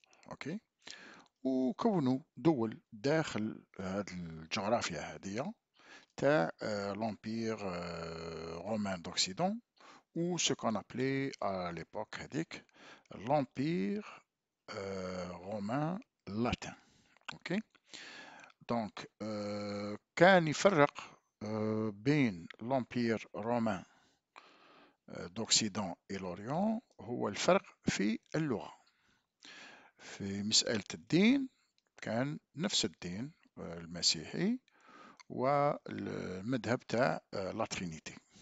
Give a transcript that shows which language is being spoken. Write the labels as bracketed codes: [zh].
[ar] اوكي وكونوا دول داخل هذه الجغرافيا هذه تاع l'Empire romain d'Occident [fr] ou ce qu'on appelait à l'époque [ar] هذيك [fr] l'Empire romain latin. Ok. [ar] Donc كان يفرق بين l'Empire romain d'Occident et l'Orient هو الفرق في اللغة. في مسألة الدين كان نفس الدين المسيحي والمذهب تاع لا ترينيتي.